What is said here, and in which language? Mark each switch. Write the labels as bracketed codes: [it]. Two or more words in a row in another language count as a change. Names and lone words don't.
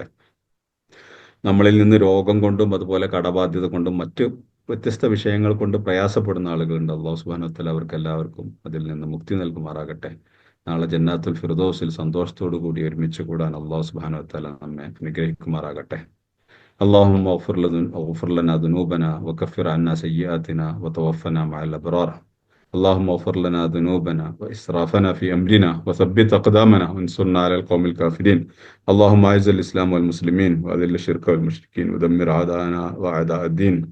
[ml] നമ്മളിൽ നിന്ന് രോഗം കൊണ്ടും അതുപോലെ കടബാധ്യത കൊണ്ടും മറ്റ് വ്യത്യസ്ത വിഷയങ്ങൾ കൊണ്ട് പ്രയാസപ്പെടുന്ന ആളുകളുണ്ട്. [ar] الله سبحانه وتعالى [ml] അവർക്ക് എല്ലാവർക്കും അതിൽ നിന്ന് മുക്തി നൽകുമാറാകട്ടെ. നാളെ ജന്നാത്തുൽ ഫിർദൗസിൽ സന്തോഷത്തോടു കൂടി ഒരുമിച്ച് കൂടാൻ [ar] الله سبحانه وتعالى [ml] നമ്മെ അനുഗ്രഹിക്കുമാറാകട്ടെ. [ar] اللهم اغفر لنا ذنوبنا وكفر عنا سيئاتنا وتوفنا مع الأبرار. اللهم اغفر لنا ذنوبنا وإسرافنا في أمرنا وثبت أقدامنا وانصرنا على القوم الكافرين. اللهم أعز الإسلام والمسلمين وأذل الشرك والمشركين ودمر أعداءنا وأعداء الدين.